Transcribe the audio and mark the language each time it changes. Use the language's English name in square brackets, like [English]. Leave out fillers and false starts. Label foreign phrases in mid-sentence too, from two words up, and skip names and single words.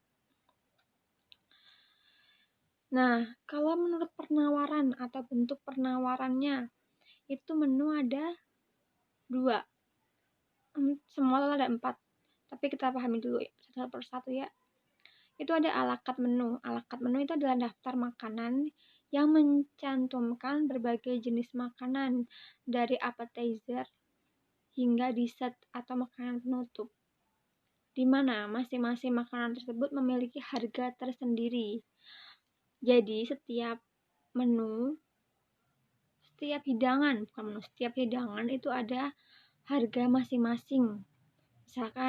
[Indonesian] Nah, kalau menurut penawaran atau bentuk penawarannya, itu menu ada 2. Semua ada 4. Tapi kita pahami dulu ya, satu persatu ya. Itu ada [French] à la carte [Indonesian] menu. [French] À la carte [Indonesian] menu itu adalah daftar makanan yang mencantumkan berbagai jenis makanan dari appetizer hingga dessert atau makanan penutup, di mana masing-masing makanan tersebut memiliki harga tersendiri. Jadi setiap hidangan itu ada harga masing-masing.